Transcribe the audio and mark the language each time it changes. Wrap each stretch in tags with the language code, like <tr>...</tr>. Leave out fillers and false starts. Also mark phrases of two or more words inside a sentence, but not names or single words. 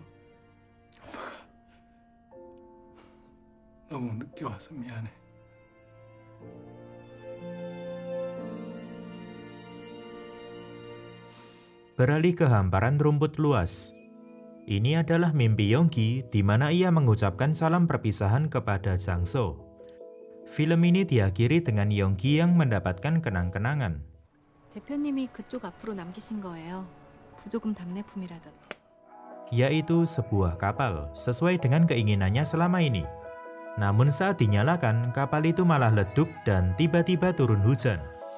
<ko>엄마가 너무 늦게 와서 미안해.</ko> <id>Beralih ke hamparan rumput luas. Ini adalah mimpi Yonggi di mana ia mengucapkan salam perpisahan kepada Jangso. Film ini diakhiri dengan Yonggi yang mendapatkan kenang-kenangan.</id> <ko>대표님이 그쪽 앞으로 남기신 거예요. 부조금 답례품이라던데.</ko> <id>Yaitu sebuah kapal sesuai dengan keinginannya selama ini. Namun saat dinyalakan, kapal itu malah leduk dan tiba-tiba turun hujan.</id>